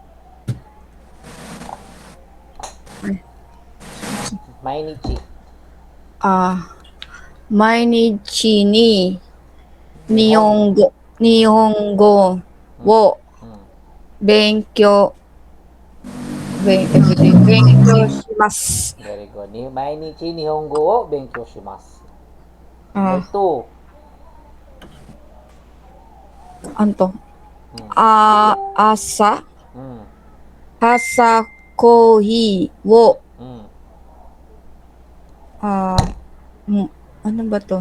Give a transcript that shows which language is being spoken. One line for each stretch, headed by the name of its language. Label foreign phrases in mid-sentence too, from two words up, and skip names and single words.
Japanese: Mainichi. Mainichi ni Nihongo wo Benkyou shimasu.
English: Very good.
Japanese: Mainichi Nihongo wo benkyou shimasu.
English: Number 2.
Filipino: Anto? Asa Mm.
Japanese: kohi wo Mm.
Filipino: ano ba to?